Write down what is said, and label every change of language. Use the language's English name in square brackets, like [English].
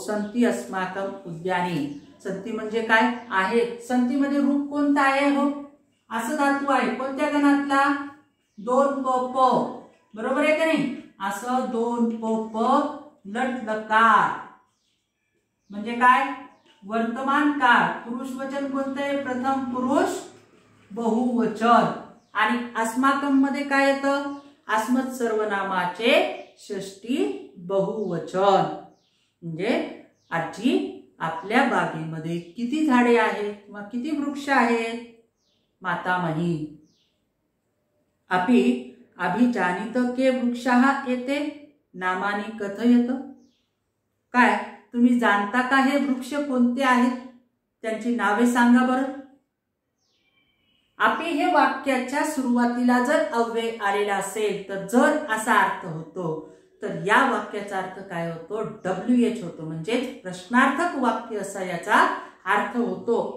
[Sanskrit] सन्ति अस्माकम उद्याने, [Marathi] सन्ति म्हणजे काय आहे, सन्ति मध्ये रूप कोणतं आहे हो, असं धातू आहे, कोणत्या गणातला, दोन प प, बरोबर आहे का नाही, असं दोन प प लट लकार म्हणजे काय, वर्तमान काळ, पुरुष वचन कोणतं आहे, प्रथम पुरुष बहुवचन। आणि अस्माकम मध्ये काय येतं, अस्मत् सर्वनामाचे षष्टी बहुवचन, म्हणजे आजी आपल्या बागेमध्ये किती झाडे आहेत किंवा किती वृक्ष आहेत। [Sanskrit] मातामही अपि अभिजानित के वृक्षाः एते नामानि कथयत। [Marathi] काय तुम्ही जाणता का हे वृक्ष कोणते आहेत, त्यांची नावे सांगा बरं। अपि हे वाक्याच्या सुरुवातीला जर अव्यय आलेला असेल तर जर असा अर्थ होतो, तर या वाक्याचा अर्थ काय होतो, WH होतो, म्हणजे प्रश्नार्थक वाक्य असा याचा अर्थ होतो।